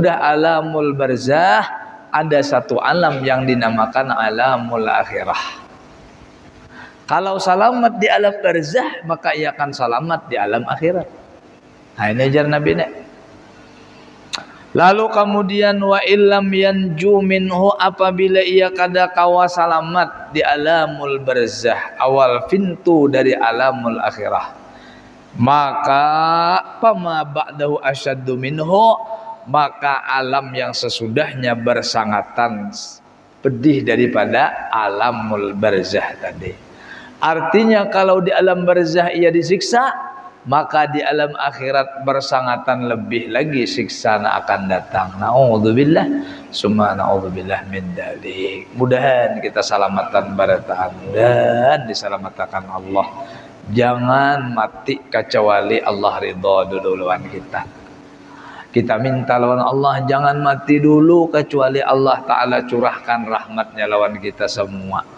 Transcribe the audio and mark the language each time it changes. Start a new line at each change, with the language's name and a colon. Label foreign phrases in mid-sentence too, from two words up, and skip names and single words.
Indonesian: Sesudah alamul barzah ada satu alam yang dinamakan alamul akhirah. Kalau selamat di alam barzah, maka ia akan selamat di alam akhirat. Nah, ini ajar Nabi nek. Lalu kemudian
Arabic: wa illam yanju minhu,
Indonesian: apabila ia kada kawa selamat di alamul barzah, awal pintu dari alamul akhirah, maka pama
Arabic: ba'dahu asyaddu minhu,
Indonesian: maka alam yang sesudahnya bersangatan pedih daripada alamul barzah tadi. Artinya kalau di alam barzah ia disiksa, maka di alam akhirat bersangatan lebih lagi siksa akan datang.
Arabic: Na'udzubillah, summa na'udzubillah min dzalik.
Banjar: Mudahan kita salamatan barataan dan diselamatkan Allah. Jangan mati kecuali Allah ridha dulu lawan kita. Kita minta lawan Allah jangan mati dulu kecuali Allah Ta'ala curahkan rahmatnya lawan kita semua.